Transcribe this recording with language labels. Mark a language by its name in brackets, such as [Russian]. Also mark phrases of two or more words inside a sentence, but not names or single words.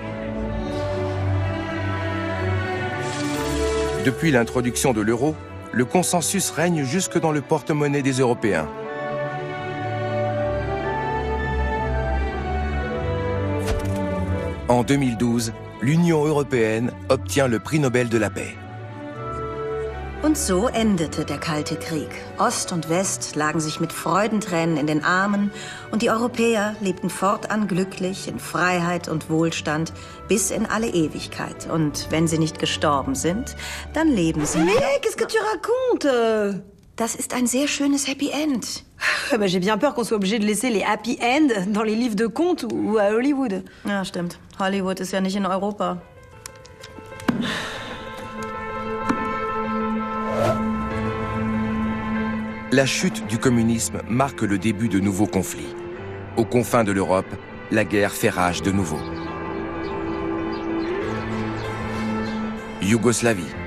[French] Depuis l'introduction de l'euro, le consensus règne jusque dans le porte-monnaie des Européens. En 2012, l'Union européenne obtient le prix Nobel de la paix. [German] Und so endete der Kalte Krieg. Ost und West lagen sich mit Freudentränen in den Armen und die Europäer lebten fortan glücklich in Freiheit und Wohlstand bis in alle Ewigkeit. Und wenn sie nicht gestorben sind, dann leben sie... [French] Mais qu'est-ce que tu racontes? [German] Das ist ein sehr schönes [English] Happy End. [French] J'ai bien peur qu'on soit obligé de laisser les [English] Happy End [French] dans les livres de contes ou à Hollywood. [German] Ja, stimmt. Hollywood ist ja nicht in Europa. [French] La chute du communisme marque le début de nouveaux conflits. Aux confins de l'Europe, la guerre fait rage de nouveau. Yougoslavie.